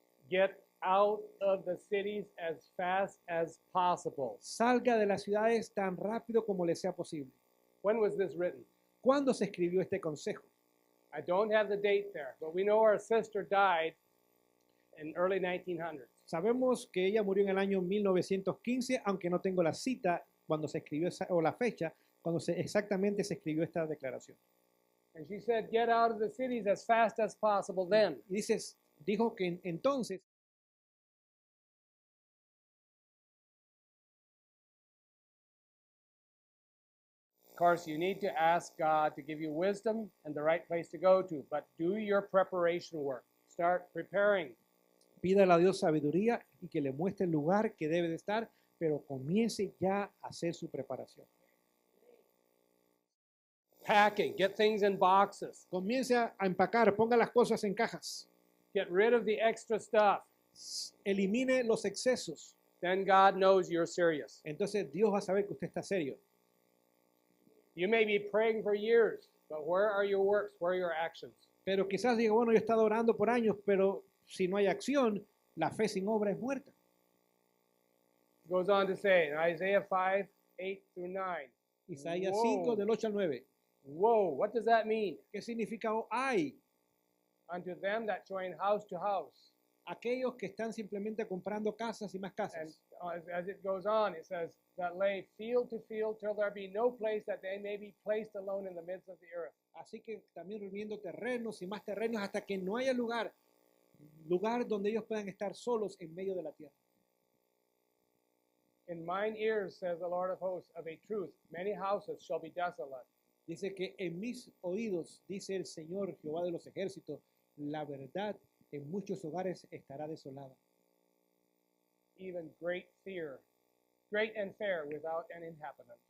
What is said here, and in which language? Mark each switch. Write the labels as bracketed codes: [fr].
[en] Get out of the cities as fast as possible. [es] Salga de las ciudades tan rápido como le sea posible. [en] When was this written? [es] ¿Cuándo se escribió este consejo? [en] I don't have the date there, but we know our sister died in early 1900s. [es] Sabemos que ella murió en el año 1915, aunque no tengo la cita cuando se escribió o la fecha cuando exactamente se escribió esta declaración. [en] And she said, get out of the cities as fast as possible then. [es] Y dijo que entonces [en] Of course, you need to ask God to give you wisdom and the right place to go to, but do your preparation work. Start preparing. [es] pídale a Dios sabiduría y que le muestre el lugar que debe de estar, pero comience ya a hacer su preparación. [en] Packing, get things in boxes. [es] Comience a empacar, ponga las cosas en cajas, [en] Get rid of the extra stuff. [es] elimine los excesos. [en] Then God knows you're serious. [es] Entonces Dios va a saber que usted está serio. [en] You may be praying for years, but where are your works? Where are your actions? [es] Pero quizás diga, bueno, yo he estado orando por años, pero si no hay acción, la fe sin obra es muerta. [en] It goes on to say in Isaiah 5, 8 through 9. [es] Isaías [en] Whoa. [es] 5, del 8 al 9. [en] Whoa, what does that mean? [es] ¿Qué significa hay? [en] Unto them that join house to house. [es] Aquellos que están simplemente comprando casas y más [en] And [es] casas. [en] as it goes on, it says, that lay field to field till there be no place that they may be placed alone in the midst of the earth. [es] Así que también reuniendo terrenos y más terrenos hasta que no haya lugar donde ellos puedan estar solos en medio de la tierra. [en] In mine ears, says the Lord of hosts, of a truth, many houses shall be desolate. [es] Dice que en mis oídos, dice el Señor Jehová de los ejércitos, la verdad en muchos hogares estará desolada. [en] Even great and fair without an inhabitant.